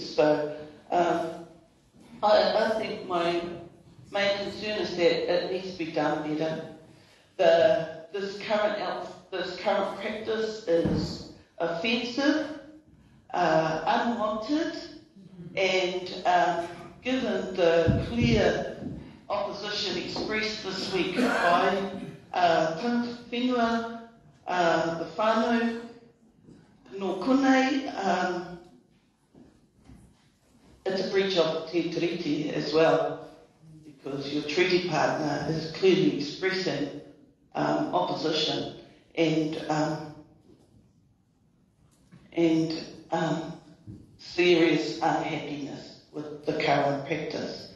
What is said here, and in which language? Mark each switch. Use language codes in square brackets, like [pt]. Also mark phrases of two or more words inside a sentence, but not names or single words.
[en] So I think my main concern is that it needs to be done better. This current practice is offensive, unwanted, and given the clear opposition expressed this week by [mi] Tangata Whenua, [en] the whānau, [mi] no konei, [en] it's a breach of [mi] te tiriti [en] as well, because your treaty partner is clearly expressing opposition and serious unhappiness with the current practice.